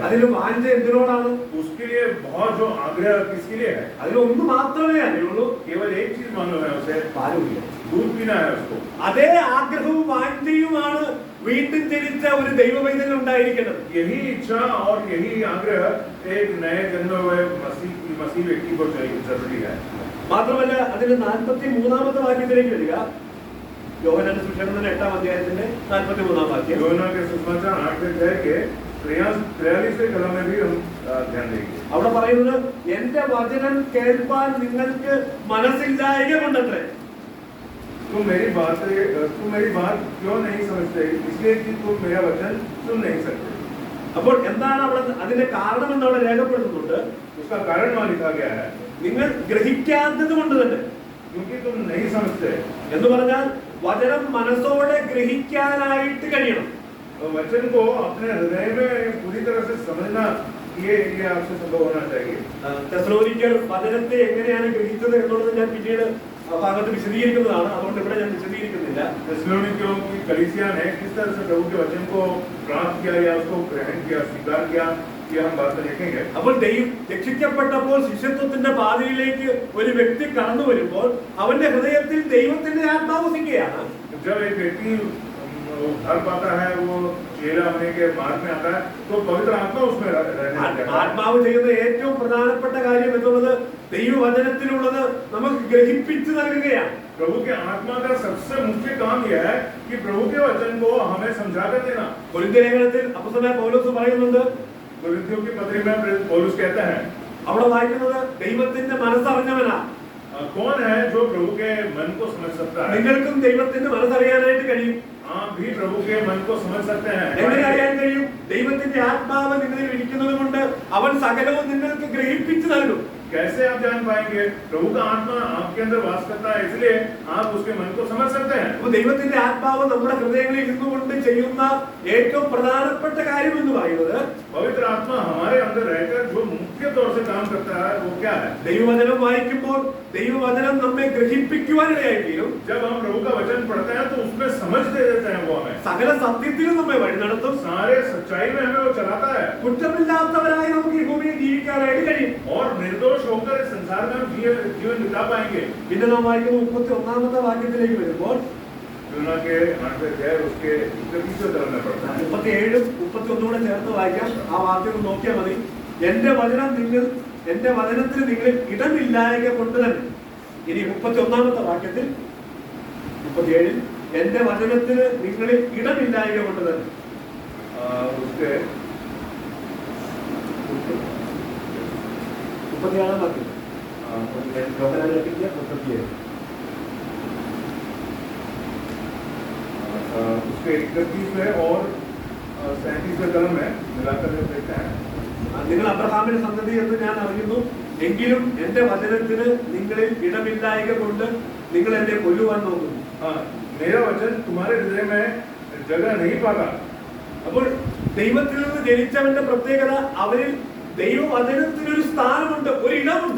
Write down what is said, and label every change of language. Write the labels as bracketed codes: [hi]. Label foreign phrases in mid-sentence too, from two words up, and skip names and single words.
[ml] അതിൽ വാഞ്ച എന്തിനോടാണ്? [hi] उसके लिए बहुत जो आग्रह किसके लिए है? [ml] അതിൽ ഒന്ന് മാത്രമേ അറിയുള്ളൂ, [hi] केवल एक चीज मालूम है उसे, [ml] പാല് കുടിക്കാൻ. [hi] दूध पीना है उसको। [ml] അതേ ആഗ്രഹവും വാഞ്ചയുമാണ് വീണ്ടും ജനിച്ച ഒരു ദൈവവൈതൽ ഉണ്ടായിരിക്കുന്നത്. [hi] यही इच्छा और यही आग्रह एक नए जन्मे हुए मसीह व्यक्ति को चाहिए, जरूरी है। [ml] മാത്രമല്ല അതിന്റെ 43-ാമത്തെ വാക്യത്തിലേക്ക് വരിക. യോഹന്നാന്റെ സുവിശേഷത്തിന്റെ 8-ാം അധ്യായത്തിന്റെ 43-ാം വാക്യം. [hi] യോഹന്നാ के सुसमाचार 8 के 43 कलम में भी हम ध्यान देंगे। [ml] അവിടെ പറയുന്നത് എന്റെ വചനം കേൾപ്പാൻ നിങ്ങൾക്ക് മനസ്സില്ലായ്ക കൊണ്ടത്രേ. [hi] तुम मेरी बात क्यों नहीं समझते? इसलिए कि तुम मेरा वचन सुन नहीं सकते। [ml] അപ്പോൾ എന്താണ് അവിടെ അതിന്റെ കാരണം എന്ന് അവിടെ രേഖപ്പെടുത്തുന്നുണ്ട്. [hi] उसका कारण वहां लिखा गया है, [ml] നിങ്ങൾ ഗ്രഹിക്കാത്തത് കൊണ്ട് തന്നെ. [hi] क्योंकि तुम नहीं समझते। [ml] എന്ന് പറഞ്ഞാൽ വചനം മനസ്സോടെ ഗ്രഹിക്കാനായിട്ട് കഴിയണം. [hi] तो वचन को अपने हृदय में पूरी तरह से समझना ये आपसे संभव होना चाहिए। [ml] തെസ്സലോനിക്കർ വചനത്തെ എങ്ങനെയാണ് ഗ്രഹിച്ചത് എന്നുള്ളത് ഞാൻ പിന്നീട് ഭാഗത്ത് വിശദീകരിക്കുന്നതാണ്, അതുകൊണ്ട് ഇവിടെ ഞാൻ വിശദീകരിക്കുന്നില്ല. [hi] തെസ്സലോനിക്കयों की कलीसिया ने किस तरह से प्रभु के वचन को प्राप्त किया या उसको ग्रहण किया, स्वीकार किया, ये हम बात में देखेंगे। [ml] അപ്പോൾ രക്ഷിക്കപ്പെട്ടപ്പോൾ ശിഷ്യത്വത്തിന്റെ പാതയിലേക്ക് ഒരു വ്യക്തി കടന്നു വരുമ്പോൾ അവന്റെ ഹൃദയത്തിൽ ദൈവത്തിന്റെ ആത്മാവ് വസിക്കുകയാണ്. [hi] जब एक व्यक्ति उद्धार पाता है, वो चेला होने के मार्ग में आता है, तो पवित्र आत्मा उसमें रहने लगता है। [ml] ആത്മാവ് ചെയ്യുന്ന ഏറ്റവും പ്രധാനപ്പെട്ട കാര്യം എന്നുള്ളത് ദൈവവചനത്തിലുള്ളത് നമുക്ക് ഗ്രഹിപ്പിച്ചു നൽകുകയാണ്. [hi] प्रभु के आत्मा का सबसे मुख्य काम यह है कि प्रभु के वचन को हमें समझा कर देना। [ml] കൊരിന്ത്യർ ലേഖനത്തിൽ അപ്പോസ്തലനായ പൗലോസ് പറയുന്നുണ്ട്, [hi] कोरिन्थियों की पत्री में पौलुस कहता है, [ml] അവിടെ വായിക്കുന്നത് ദൈവത്തിന്റെ മനസ്സറിഞ്ഞവനാ. [hi] कौन है जो प्रभु के मन को समझ सकता है? [ml] നിങ്ങൾക്കും ദൈവത്തിന്റെ മനസ്സറിയാനായിട്ട് കഴിയും. [hi] आप भी प्रभु के मन को समझ सकते हैं। [ml] എങ്ങനെ അറിയാൻ കഴിയും? ദൈവത്തിന്റെ ആത്മാവ് നിങ്ങളിൽ ഇരിക്കുന്നത് കൊണ്ട് അവൻ സകലവും നിങ്ങൾക്ക് ഗ്രഹിപ്പിച്ചു നൽകും. [hi] कैसे आप जान पाएंगे? प्रभु का आत्मा आपके अंदर वास करता है, इसलिए आप उसके मन को समझ सकते हैं। [ml] അപ്പോൾ ദൈവത്തിന്റെ ആത്മാവ് നമ്മുടെ ഹൃദയങ്ങളിൽ ഇരുന്നുകൊണ്ട് ചെയ്യുന്ന ഏറ്റവും പ്രധാനപ്പെട്ട കാര്യം എന്ന് പറയുന്നത്, [hi] पवित्र आत्मा हमारे अंदर रहकर जो मुख्य तौर से काम करता है वो क्या है? [ml] ദൈവവചനം വായിക്കുമ്പോൾ ദൈവവചനം നമ്മെ ഗ്രഹിപ്പിക്കുവാനിടയായി തീരും. [hi] जब हम प्रभु का वचन पढ़ते हैं तो उसमें समझ दे देते हैं वो हमें। [ml] സകല സത്യത്തിലും നമ്മെ വഴി നടത്തും. [hi] सारे सच्चाई में हमें वो चलाता है [ml] കുറ്റമില്ലാത്തവരായി നമുക്ക് ഈ ഭൂമിയിൽ ജീവിക്കാനായിട്ട് കഴിയും. [hi] और निर्दोष होकर इस संसार में हम जीवन बिता पाएंगे। [ml] പിന്നെ നാം വായിക്കുന്ന 31-ാമത്തെ വാക്യത്തിലേക്ക് വരുമ്പോൾ [hi] यूहन्ना के 8 अध्याय उसके 31वें कलम में पढ़ता है। [ml] 37 31 കൂടെ ചേർത്ത് വായിക്കാം. ആ വാക്യം നോക്കിയാൽ മതി. എന്റെ വചനത്തിൽ നിങ്ങൾ ഇടമില്ലായ്ക കൊണ്ട് തന്നെ. ഇനി 31-ാമത്തെ വാക്യത്തിൽ 37 എന്റെ വചനത്തിന് നിങ്ങളിൽ ഇടമില്ലായ്ക കൊണ്ട് തന്നെ. [hi] उसके [ml] 36-ാം വാക്യം യോഹന്നാന്റെ 8:37. [hi] उसके 31वें और 37वें कलम में मिलाकर जब देखते हैं, [ml] നിങ്ങൾ അബ്രഹാമിന്റെ സന്തതി എന്ന് ഞാൻ അറിയുന്നു, എങ്കിലും എന്റെ വചനത്തിന് നിങ്ങളിൽ ഇടമില്ലായ്ക കൊണ്ട് നിങ്ങൾ എന്നെ കൊല്ലുവാൻ നോക്കുന്നു. [hi] मेरा वचन तुम्हारे हृदय में जगह नहीं पाता। [ml] അപ്പോൾ ദൈവത്തിൽ നിന്ന് ജനിച്ചവന്റെ പ്രത്യേകത, അവരിൽ ദൈവവചനത്തിനൊരു സ്ഥാനമുണ്ട്, ഒരു ഇടമുണ്ട്.